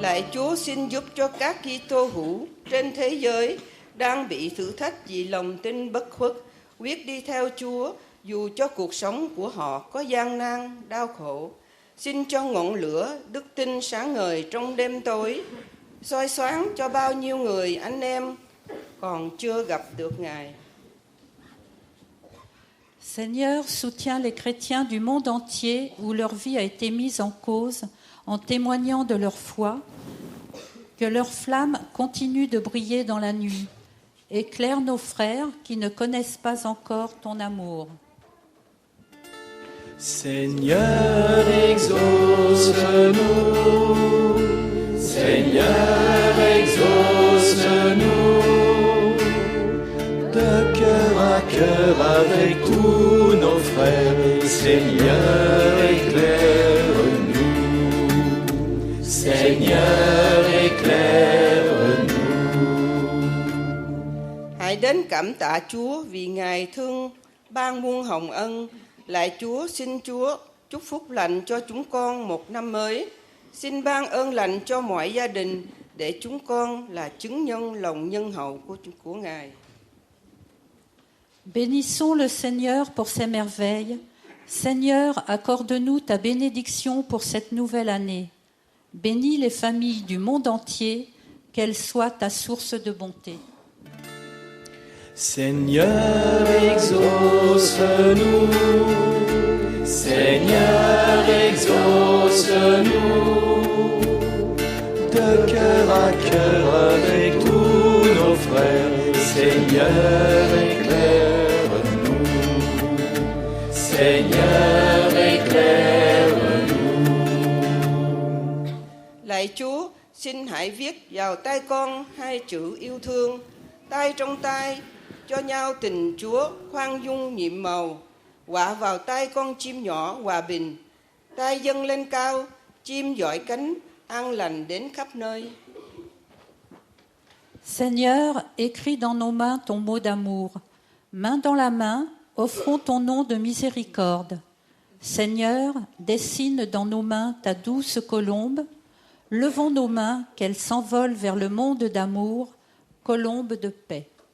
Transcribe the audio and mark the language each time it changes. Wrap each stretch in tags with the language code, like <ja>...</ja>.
<vi>Lạy Chúa xin giúp cho các Kitô hữu trên thế giới đang bị thử thách vì lòng tin bất khuất, quyết đi theo Chúa dù cho cuộc sống của họ có gian nan, đau khổ. Xin cho ngọn lửa đức tin sáng ngời trong đêm tối, soi sáng cho bao nhiêu người anh em còn chưa gặp được Ngài.</vi> <fr>Seigneur, soutiens les chrétiens du monde entier où leur vie a été mise en cause en témoignant de leur foi. Que leur flamme continue de briller dans la nuit. Éclaire nos frères qui ne connaissent pas encore ton amour. Seigneur, exauce-nous. Seigneur, exauce-nous. De cœur à cœur avec tous nos frères. Seigneur, éclaire-nous. Seigneur, éclaire-nous.</fr> <vi>Hãy đến cảm tạ Chúa vì Ngài thương ban muôn hồng ân. Lạy Chúa, xin Chúa chúc phúc lành cho chúng con một năm mới. Xin ban ơn lành cho mọi gia đình để chúng con là chứng nhân lòng nhân hậu của Ngài.</vi> <fr>Bénissons le Seigneur pour ses merveilles. Seigneur, accorde-nous ta bénédiction pour cette nouvelle année. Bénis les familles du monde entier, qu'elles soient ta source de bonté. Seigneur, exauce-nous. Seigneur, exauce-nous. De cœur à cœur avec tous nos frères. Seigneur, éclaire-nous. Seigneur, éclaire-nous.</fr> <vi>Lạy Chúa, xin hãy viết vào tay con hai chữ yêu thương, tay trong tay, cho nhau tình Chúa khoan dung nhiệm màu. Quạ vào tay con chim nhỏ hòa bình, tay dâng lên cao, chim dõi cánh, an lành đến khắp nơi.</vi> <fr>Seigneur, écris dans nos mains ton mot d'amour. Main dans la main, offrons ton nom de miséricorde. Seigneur, dessine dans nos mains ta douce colombe. Levons nos mains, qu'elles s'envolent vers le monde d'amour, colombe de paix.</fr>